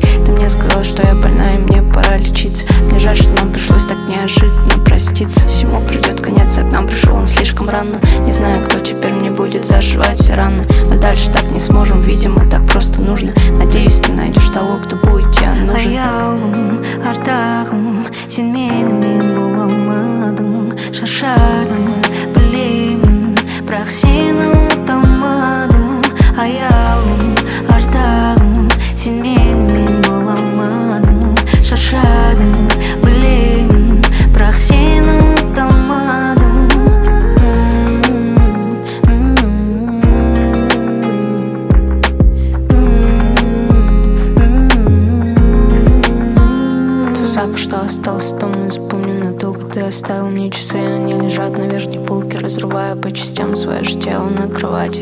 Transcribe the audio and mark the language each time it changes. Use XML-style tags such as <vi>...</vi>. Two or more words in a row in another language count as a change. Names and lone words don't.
<ru>Ты мне сказал, что я больна и мне пора лечиться. Мне жаль, что нам пришлось так неожиданно проститься. Всему придет конец, а к нам пришел он слишком рано. Не знаю, кто теперь мне будет зашивать все раны. Мы дальше так не сможем, видимо, так просто нужно. Надеюсь, ты найдешь того, кто будет тебе нужен.</ru> <kk>Аяулым, ардағым, сен менімен бола алмадың. Шаршадым, білемін, бірақ сені ұмыта алмадым. Аяулым, ардағым, сен менімен бола алмадың. Шаршадым, білемін, бірақ сені ұмыта алмадым.</kk> <ru>Запах, что остался дома, не запомню надолго. Ты оставил мне часы, они лежат на верхней полке, разрывая по частям свое же тело на кровати.</ru>